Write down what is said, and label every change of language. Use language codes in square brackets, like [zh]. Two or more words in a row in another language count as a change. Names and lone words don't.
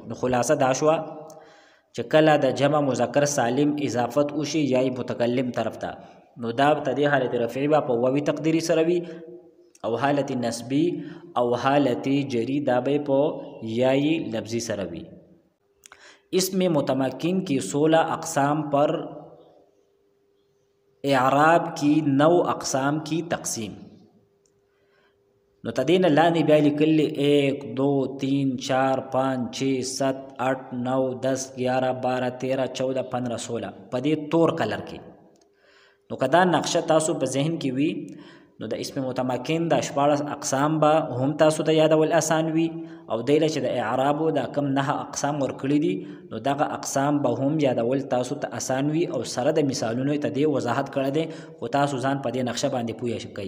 [ps] نو خلاصه دا شوه چې کله د جمع مذکر سالم اضافت وشي یا متکلم طرف ته، نو دا په دې حالت رفعی به په واوی تقدیری سره وي، او حالت نسبی او حالت جری دا به په یای لفظی سره وي. [ur] اسم متمکن کی 16 اقسام پر اعراب کی 9 اقسام کی تقسیم. [ps] نو تدین لاندې بیا لیکلی 1 2 3 4 5 6 7 8 9 10 11 12 13 14 15 16 په دې تور کلر کې. نو کدا نقشه تاسو په ذهن کې وي نو د اسم متمکن د 14 اقسام به هم تاسو ته یادول آسان وي، او دیله چې د اعرابو دا کم 9 اقسام ورکړي دي نو دغه اقسام به هم یادول تاسو ته آسان وي، او سره د مثالونو ته دې وضاحت کړی دی، خو تاسو ځان په دې نقشه باندې پوه شئ.